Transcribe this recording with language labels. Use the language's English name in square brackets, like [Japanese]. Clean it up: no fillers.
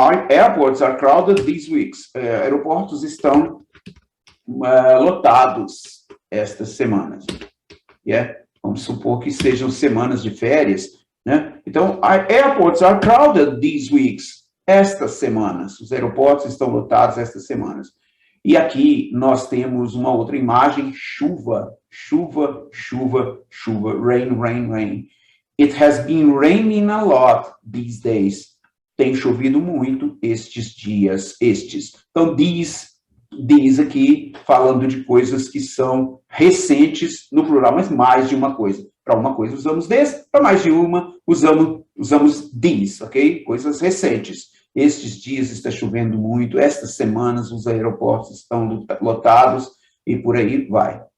[English] Airports are crowded these weeks. [Portuguese] Aeroportos estão lotados estas semanas. Yeah? Vamos supor que sejam semanas de férias, né? Então, [English] airports are crowded these weeks. [Portuguese] Estas semanas. Os aeroportos estão lotados estas semanas. E aqui nós temos uma outra imagem, chuva, chuva, chuva, chuva, [English] rain, rain, rain. It has been raining a lot these days. [Portuguese] Tem chovido muito estes dias, estes. Então, diz aqui, falando de coisas que são recentes, no plural, mas mais de uma coisa. Para uma coisa usamos this, para mais de uma usamos these, ok? Coisas recentes. Estes dias está chovendo muito, estas semanas os aeroportos estão lotados e por aí vai.